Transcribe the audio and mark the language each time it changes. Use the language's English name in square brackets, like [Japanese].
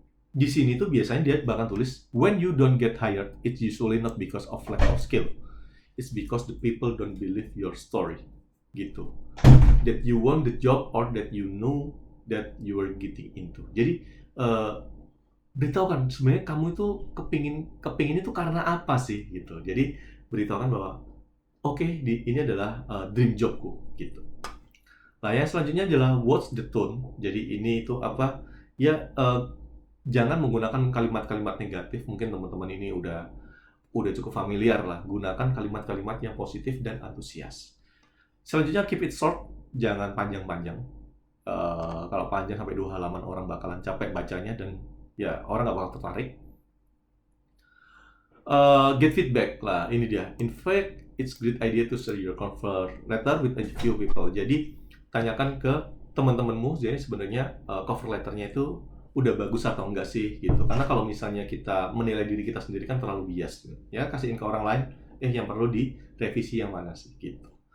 [Indonesian] Di sini tuh biasanya dia bahkan tulis [English] when you don't get hired, it's usually not because of lack of skill. It's because the people don't believe your story. Gitu. That you want the job or that you know that you are getting into. [Indonesian] Jadi beritahukan sebenarnya kamu itu kepingin itu karena apa sih gitu. Jadi beritahukan bahwa oke, ini adalah dream jobku gitu. Nah, yang selanjutnya adalah [English] what's the tone. [Indonesian] Jadi ini itu apa? Ya jangan menggunakan kalimat-kalimat negatif. Mungkin teman-teman ini udah cukup familiar lah. Gunakan kalimat-kalimat yang positif dan antusias. Selanjutnya [English] keep it short, [Indonesian] jangan panjang-panjang. Kalau panjang sampai 2 halaman orang bakalan capek bacanya dan ya orang nggak bakal tertarik. [English] Get feedback [Indonesian] lah, ini dia. [English] In fact, it's great idea to share your cover letter with a few people. [Indonesian] Jadi tanyakan ke teman-temanmu, jadi sebenarnya cover letternya itu udah bagus atau enggak sih gitu. Karena kalau misalnya kita menilai diri kita sendiri kan terlalu bias, gitu. Ya kasihin ke orang lain, yang perlu direvisi yang mana sih gitu.